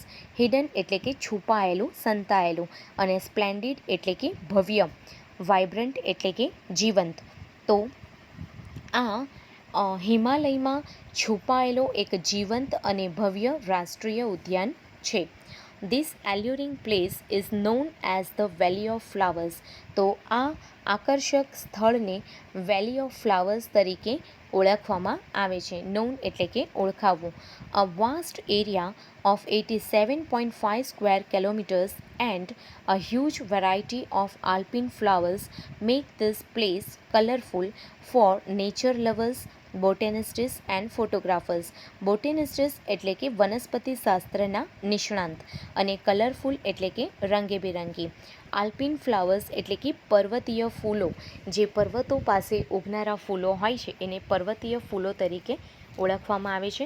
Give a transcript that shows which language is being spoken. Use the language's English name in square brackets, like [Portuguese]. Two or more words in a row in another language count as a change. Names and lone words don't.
[Gujarati] હિડન એટલે કે છુપાયેલું, સંતાયેલું, અને સ્પ્લેન્ડિડ એટલે કે ભવ્ય, વાઇબ્રન્ટ એટલે કે જીવંત. તો આ હિમાલયમાં છુપાયેલો એક જીવંત અને ભવ્ય રાષ્ટ્રીય ઉદ્યાન છે. [English] This alluring place is known as the Valley of Flowers. [Gujarati] તો આ આકર્ષક સ્થળને વેલી ઓફ ફ્લાવર્સ તરીકે ઓળખવામાં આવે છે. નોન એટલે કે ઓળખાવવું. [English] A vast area of 87.5 square kilometers and a huge variety of alpine flowers make this place colorful for nature lovers, botanists and photographers. [Gujarati] બોટેનિસ્ટ્સ એટલે કે વનસ્પતિ શાસ્ત્રના નિષ્ણાંત, અને કલરફુલ એટલે કે રંગેબેરંગી. [English] alpine flowers [Gujarati] એટલે કે પર્વતીય ફૂલો, જે પર્વતો પાસે ઉગનારા ફૂલો હોય છે એને પર્વતીય ફૂલો તરીકે ઓળખવામાં આવે છે.